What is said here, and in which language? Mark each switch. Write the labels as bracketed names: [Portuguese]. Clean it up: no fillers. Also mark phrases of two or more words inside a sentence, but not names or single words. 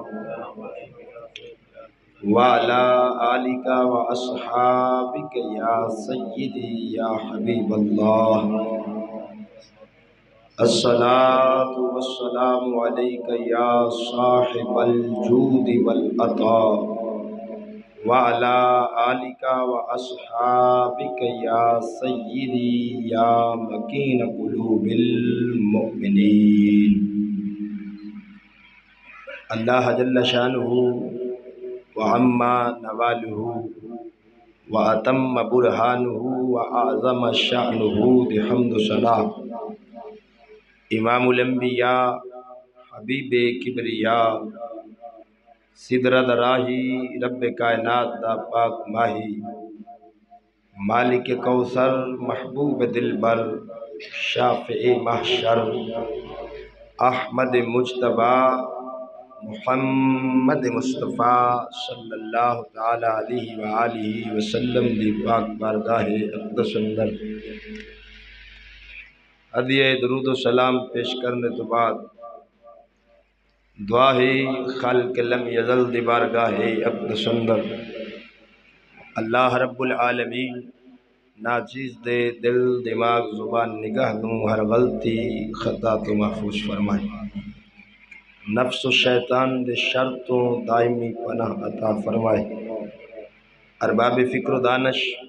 [Arabic] وعلى آلك وأصحابك يا سيدي يا حبيب الله الصلاة والسلام عليك يا صاحب الجود والعطاء وعلى آلك وأصحابك يا سيدي يا مكين قلوب المؤمنين اللہ جل شانہ وعما نواله وأتم برهانه وأعظم شأنه بحمد ثناء [Punjabi] امام الانبیاء حبیب کبریاء سدرت راہی رب کائنات دا پاک ماہی مالک کوثر محبوب دلبر شافع محشر احمد مجتبی محمد مصطفیٰ [Arabic] صلی اللہ تعالی علیہ وآلہ وسلم [Punjabi] دی پاک بارگاہ اقدس اندر ہدیہ درود و سلام پیش کرنے تو بعد دعا ہے خالق لم یزل دی بارگاہ اقدس اندر [Arabic] اللہ رب العالمین [Punjabi] ناچیز دے دل دماغ زبان نگاہ نو ہر غلطی خطا تو محفوظ فرمائے نفس و شیطان دے شر تو دائمی پناہ عطا فرمائے ارباب فکر و دانش